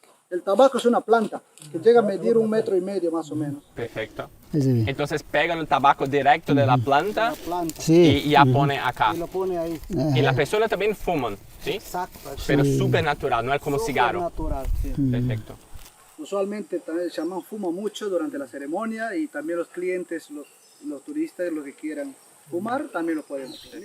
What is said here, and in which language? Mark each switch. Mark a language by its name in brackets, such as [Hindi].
[Spanish] El tabaco es una planta que llega a medir 1,5 metros más o menos. [Portuguese] Perfeito. [Spanish] Ese ve. [Portuguese] Então pegam o tabaco direto da planta [Spanish] La planta. Sí. [Portuguese] e a põem acá. [Spanish] Y lo pone ahí. [Portuguese] E as pessoas também fumam, sim? [Spanish] Exacto. Pero super natural, [Portuguese] não é como [Spanish] Súper [Portuguese] cigarro. [Spanish] natural, sí. [Portuguese] Perfeito. [Spanish] Usualmente también el chamán fuma mucho durante la ceremonia y también los clientes, los turistas, los que quieran fumar, también lo pueden hacer.